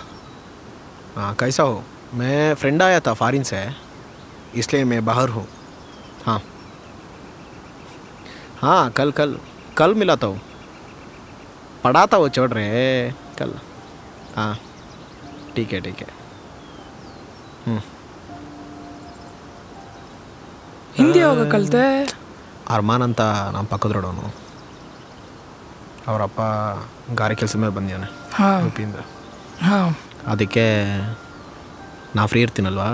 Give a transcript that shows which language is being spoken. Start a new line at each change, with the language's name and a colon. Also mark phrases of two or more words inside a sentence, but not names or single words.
Hindi: हाँ कैसा हो? मैं फ्रेंड आया था फॉरेन से, इसलिए मैं बाहर हूँ. हाँ हाँ कल कल कल मिला था वो, पढ़ा था वो छोड़ रहे कल. हाँ ठीक है ठीक है.
Kannada: ಹಿಂದಿ ಯಾವಾಗ ಕಲಿತೆ? ಅರ್ಮಾನ್ ಅಂತ ನಮ್ಮ ಪಕ್ಕದ ರೋಡವನು. ಅವರಪ್ಪ ಗಾರೆ ಕೆಲಸ ಮೇಲೆ ಬಂದಿದ್ದಾನೆ ಯುಪಿಯಿಂದ. ಹಾಂ, ಅದಕ್ಕೆ ನಾ ಫ್ರೀ ಇರ್ತೀನಲ್ವಾ,